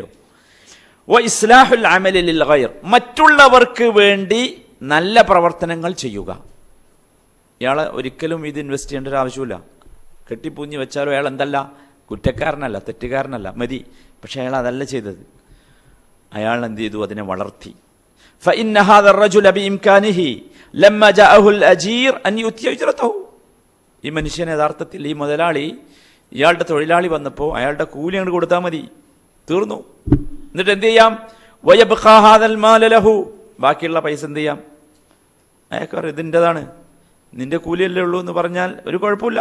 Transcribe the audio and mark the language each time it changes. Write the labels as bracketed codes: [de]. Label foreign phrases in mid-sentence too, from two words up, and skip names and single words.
[ar] وإصلاح العمل للغير, [ml] മറ്റുള്ളവർക്ക് വേണ്ടി നല്ല പ്രവർത്തനങ്ങൾ ചെയ്യുക. ഇയാളെ ഒരിക്കലും ഇത് ഇൻവെസ്റ്റ് ചെയ്യേണ്ട ഒരു ആവശ്യമില്ല. കെട്ടിപ്പൂഞ്ഞ് വെച്ചാലും അയാൾ എന്തല്ല, കുറ്റക്കാരനല്ല, തെറ്റുകാരനല്ല, മതി. പക്ഷെ അയാൾ അതല്ല ചെയ്തത്. അയാൾ എന്ത് ചെയ്തു? അതിനെ വളർത്തി. [ar] فإن هذا الرجل بإمكانه لما جاءه الأجير أن يؤتي أجرته. [ml] ഈ മനുഷ്യൻ യഥാർത്ഥത്തിൽ, ഈ മുതലാളി, ഇയാളുടെ തൊഴിലാളി വന്നപ്പോൾ അയാളുടെ കൂലി അങ്ങോട്ട് കൊടുത്താൽ മതി, തീർന്നു. എന്നിട്ട് എന്ത് ചെയ്യാം? [ar] ويبقى هذا المال له, [ml] ബാക്കിയുള്ള പൈസ എന്ത് ചെയ്യാം? അയാൾക്ക് പറയും ഇതിൻ്റെതാണ്, നിന്റെ കൂലിയല്ലേ ഉള്ളൂ എന്ന് പറഞ്ഞാൽ ഒരു കുഴപ്പമില്ല.